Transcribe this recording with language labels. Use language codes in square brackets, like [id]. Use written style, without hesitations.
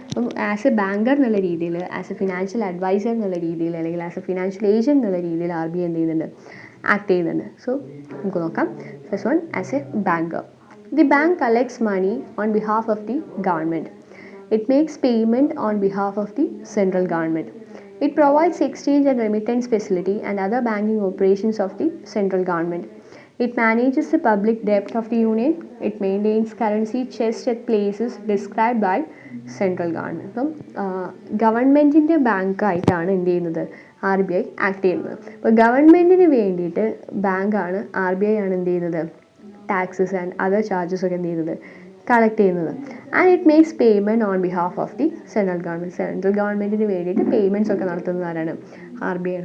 [ml] അപ്പം as A banker എന്നുള്ള രീതിയിൽ, ആസ് എ ഫിനാൻഷ്യൽ അഡ്വൈസർ എന്നുള്ള രീതിയിൽ, അല്ലെങ്കിൽ ആസ് എ ഫിനാൻഷ്യൽ ഏജൻറ് എന്നുള്ള രീതിയിൽ RBI എന്ത് ചെയ്യുന്നുണ്ട്, ആക്ട് ചെയ്യുന്നുണ്ട്. [en] so [ml] നമുക്ക് നോക്കാം. [en] First one, as a banker. The bank collects money on behalf of the government. It makes payment on behalf of the central government. It provides exchange and remittance facility and other banking operations of the central government. It manages the public debt of the union. It maintains currency chest at places described by central government. [ml] അപ്പം ഗവൺമെൻറ്റിൻ്റെ ബാങ്കായിട്ടാണ് എന്ത് ചെയ്യുന്നത്, RBI act ചെയ്യുന്നത്. അപ്പോൾ ഗവൺമെൻറ്റിന് വേണ്ടിയിട്ട് ബാങ്കാണ് RBI ആണ് എന്ത് ചെയ്യുന്നത്, [en] taxes and other charges [ml] ഒക്കെ എന്ത് ചെയ്യുന്നത്, കളക്ട് ചെയ്യുന്നത്. [en] And it makes payment on behalf of the central government. [ml] Central ഗവൺമെൻറ്റിന് വേണ്ടിയിട്ട് പേയ്മെൻറ്റ്സ് ഒക്കെ നടത്തുന്നത് ആരാണ്? RBI ആണ്.